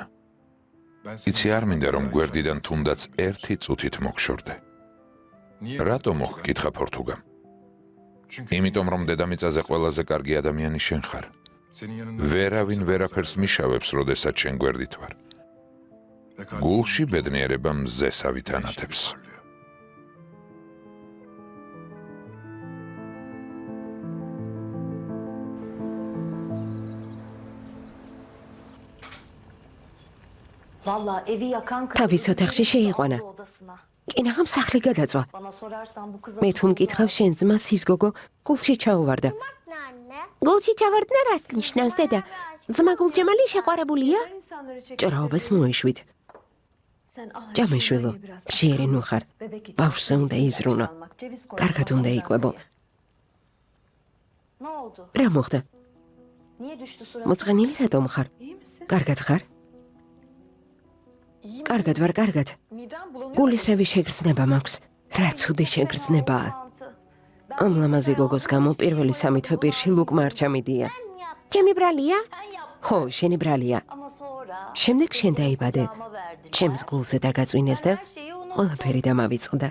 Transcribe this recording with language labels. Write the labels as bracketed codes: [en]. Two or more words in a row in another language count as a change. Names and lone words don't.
[ka] იცი არ მინდა რომ გვერდიდან თუნდაც ერთი წუთით მოგშორდე. რატომ მოგკითხა პორტუგამ? იმიტომ რომ დედამიწაზე ყველაზე კარგი ადამიანი შენ ხარ. ვერავინ ვერაფერს მიშავებს, როდესაც შენ გვერდით ვარ. გულში ბედნიერება მზესავით ანათებს. [tr] Vallahi evi yakan [ka] თავის ოთახში შეიყვანა. კინაღამ სახლი გადაწვა. [tr] Bana sorarsan bu kızın [ka] მე თუ მკითხავ შენ ძმა სის გოგო გულში ჩაუვარდა. გულში ჩავარდნა რას ნიშნავს დედა? ძმა გულჯემალი შეყვარებულია? ჭრაობას მოეშვით. ჭამეშვილო, ჟიერი ნუ ხარ. ბავშვზე უნდა იზრუნო. კარგად უნდა იკვებო. [tr] Ne oldu? [ka] რა მოხდა? [tr] Niye düştü suratı? [ka] მოწყენილი რატომ ხარ? კარგად ხარ? კარგად ვარ, კარგად. [tr] Midem bulanıyor. [ka] გულისრევი შეგრძნება მაქვს. რა ცუდი შეგრძნებაა. ამ ლამაზი გოგოს გამო პირველი სამი თვე პირში ლუკმა არ ჩამიდია. ჩემი ბრალია? ხო, შენი ბრალია. შემდეგ შენ დაიბადე. ჩემს გულზე დაგაწვინეს და ყველაფერი დამავიწყდა.